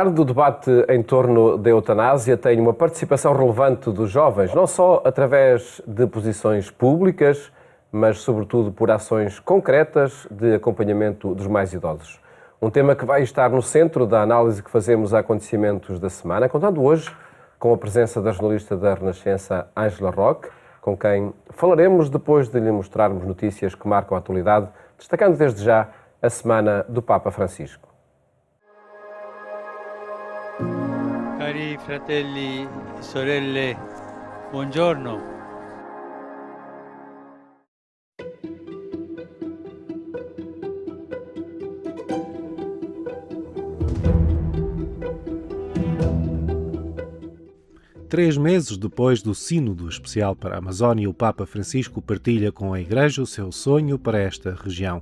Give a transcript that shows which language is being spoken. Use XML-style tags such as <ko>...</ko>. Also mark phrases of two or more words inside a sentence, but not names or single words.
<pt>O debate em torno da eutanásia tem uma participação relevante dos jovens, não só através de posições públicas, mas sobretudo por ações concretas de acompanhamento dos mais idosos. Um tema que vai estar no centro da análise que fazemos a acontecimentos da semana, contando hoje com a presença da jornalista da Renascença, Ângela Roque, com quem falaremos depois de lhe mostrarmos notícias que marcam a atualidade, destacando desde já a Semana do Papa Francisco.</pt> <it>Cari fratelli e sorelle, buongiorno.</it> <pt>Três meses depois do Sínodo Especial para a Amazónia, o Papa Francisco partilha com a Igreja o seu sonho para esta região.</pt>